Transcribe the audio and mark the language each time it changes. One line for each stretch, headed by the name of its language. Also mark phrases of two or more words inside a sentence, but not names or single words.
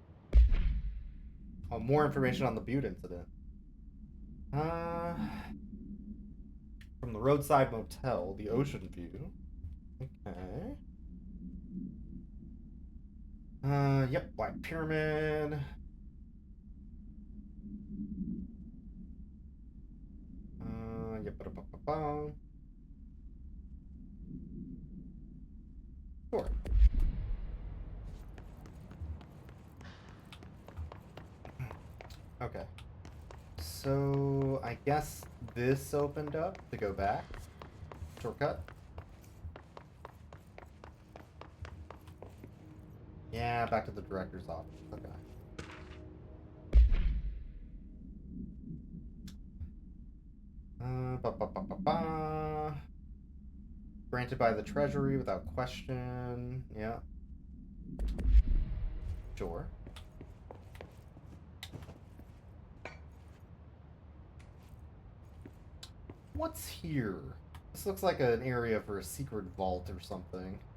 English: More information on the Butte incident. From the roadside motel, the ocean view. Okay. Yep, Black Pyramid. Yep, ba-da-ba-ba-ba. Sure. Okay. So, I guess this opened up to go back. Shortcut. Yeah, back to the director's office. Okay. Ba-ba-ba-ba-ba. Granted by the Treasury without question. Yeah. Sure. What's here? This looks like an area for a secret vault or something.